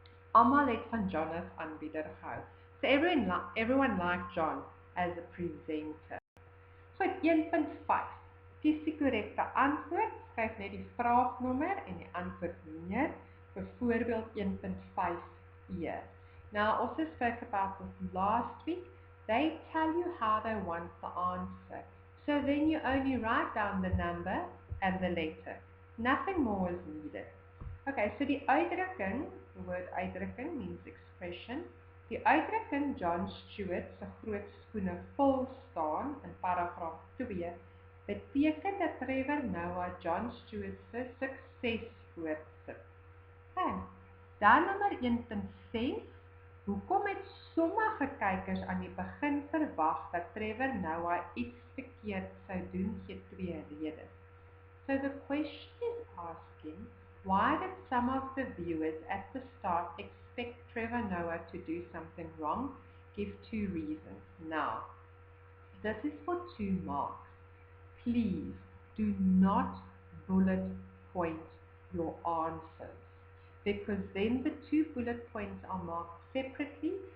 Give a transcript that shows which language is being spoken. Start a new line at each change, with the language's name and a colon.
Afrikaans: Almal het van John as aanbieder gehou.
English: So everyone liked John as a presenter.
Afrikaans: Goed, 1.5. Kies die korrekte antwoord. Skryf net die vraagnommer en die antwoord neer. Byvoorbeeld 1.5e.
English: Now, I also spoke about this last week. They tell you how they want the answer. So then you only write down the number and the letter. Nothing more is needed. Okay, so
Afrikaans: die uitdrukking,
English: the word uitdrukking means expression.
Afrikaans: Die uitdrukking Jon Stewart se groot skoene vol staan in paragraaf 2 beteken dat Trevor Noah Jon Stewart se sukses voortsit. Okay. Dan nommer 1.6. Hoekom het sommige kykers aan die begin verwag dat Trevor Noah iets verkeerd sou doen? Gee 2 redes.
English: So the question is asking, why did some of the viewers at the start expect Trevor Noah to do something wrong? Give 2 reasons. Now, this is for 2 marks. Please do not bullet point your answers, because then the 2 bullet points are marked separately.